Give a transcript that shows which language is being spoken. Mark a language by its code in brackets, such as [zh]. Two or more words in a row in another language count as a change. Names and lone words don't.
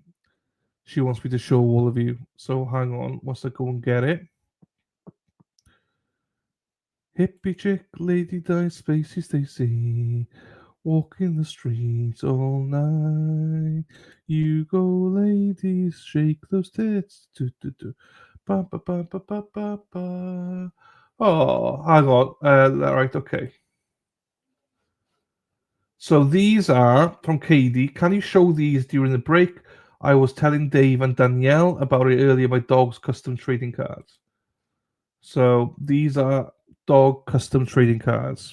[en] She wants me to show all of you. So hang on, once I go and get it. Hippie chick, lady die, spacey Stacy. Walking the streets all night. You go, ladies, shake those tits. Do, do, do. Ba, ba, ba, ba, ba, ba, ba. Oh, hang on. Right, okay. So these are from Katie. Can you show these during the break? I was telling Dave and Danielle about it earlier, my dog's custom trading cards. So these are dog custom trading cards.